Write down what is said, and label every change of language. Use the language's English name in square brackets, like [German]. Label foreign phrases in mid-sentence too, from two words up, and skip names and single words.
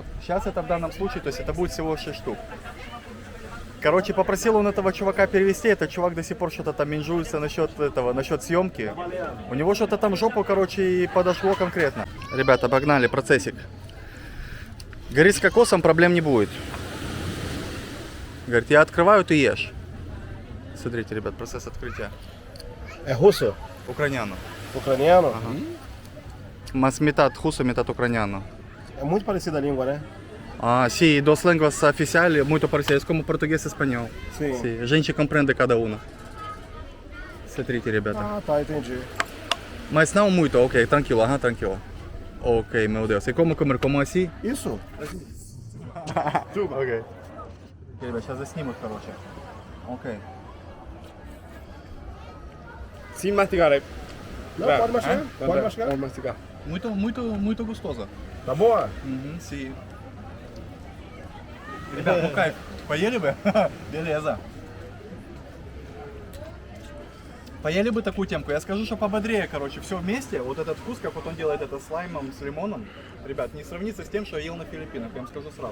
[Russian] Сейчас это в данном случае, то есть это будет всего 6 штук. Короче, попросил он этого чувака перевести, этот чувак до сих пор что-то там менжуется насчет съемки. У него что-то там жопу, короче, и подошло конкретно. Ребята, погнали, процессик. Говорит, с кокосом проблем не будет. Говорит, я открываю, ты ешь. Смотрите, ребят, процесс открытия. [Portuguese] É russo? Ucraniano. Ucraniano? Mas metade russo, metade ucraniano. É muito parecida a língua, né? Ah, sim, duas línguas oficiais muito parecidas, como português e espanhol. Sim. Sim, a gente compreende cada uma. [Russian] Смотрите, ребята. [Portuguese] Ah, tá, entendi. Mas não muito, ok, tranquilo, tranquilo. Ok, meu Deus. E como comer? Como assim? Isso? Ok. [Russian] Ребят, сейчас заснимут, короче. Окей. [Portuguese] Sem mastigar aí. Não, pode mastigar. Pode mastigar. Vamos mastigar. Muito gostoso. Tá boa? Sim. [Russian] Ребят, ну кайф. Поели бы? Белеза. Поели бы такую темку. Я скажу, что пободрее, короче, все вместе. Вот этот вкус, как вот он делает это с лаймом, с лимоном, ребят, не сравнится с тем, что я ел на Филиппинах, я вам скажу сразу.